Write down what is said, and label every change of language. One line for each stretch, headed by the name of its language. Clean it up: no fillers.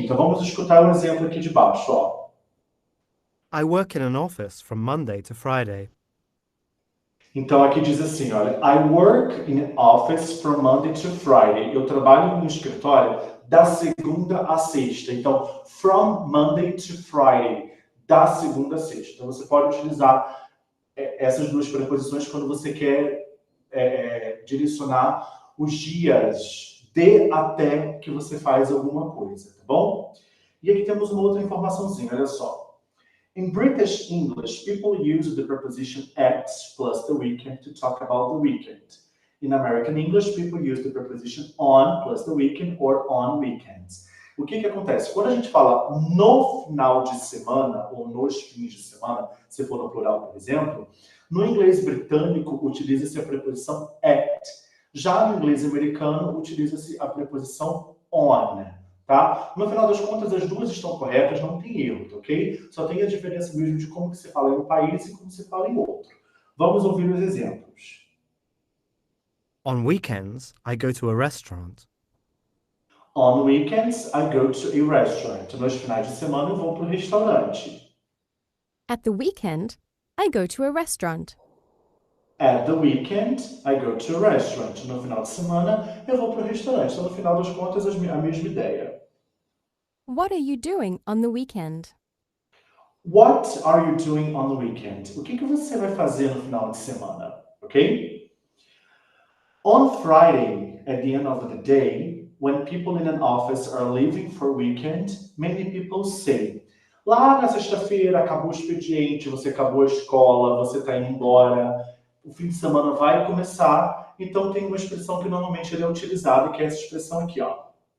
Portuguese: Então, vamos escutar um exemplo aqui de baixo, ó.
English: I work in an office from Monday to Friday.
Portuguese: Então, aqui diz assim, olha.
English: I work in office from Monday to Friday.
Portuguese: Eu trabalho no escritório da segunda a sexta.
English: Então, from Monday to Friday.
Portuguese: Da segunda a sexta. Então, você pode utilizar essas duas preposições quando você quer direcionar os dias de até que você faz alguma coisa, tá bom? E aqui temos uma outra informaçãozinha, olha só.
English: In British English, people use the preposition at plus the weekend to talk about the weekend. In American English, people use the preposition on plus the weekend or on weekends.
Portuguese: O que acontece? Quando a gente fala no final de semana ou nos fins de semana, se for no plural, por exemplo, no inglês britânico utiliza-se a preposição at. Já no inglês americano utiliza-se a preposição on. Tá? No final das contas, as duas estão corretas, não tem erro, tá, ok? Só tem a diferença mesmo de como que se fala em um país e como se fala em outro. Vamos ouvir os exemplos.
English: On weekends, I go to a restaurant. On weekends, I go to a restaurant.
Portuguese: Nos finais de semana, eu vou para o restaurante.
English: At the weekend, I go to a restaurant. At the weekend, I go to a restaurant.
Portuguese: No final de semana, eu vou para o restaurante. Então, no final das contas, a mesma ideia.
English: What are you doing on the weekend? What are you doing on the weekend?
Portuguese: O que você vai fazer no final de semana? Ok?
English: On Friday, at the end of the day, when people in an office are leaving for weekend, many people say,
Portuguese: lá na sexta-feira acabou o expediente, você acabou a escola, você está indo embora, o fim de semana vai começar, então tem uma expressão que normalmente é utilizada, que é essa expressão aqui, ó.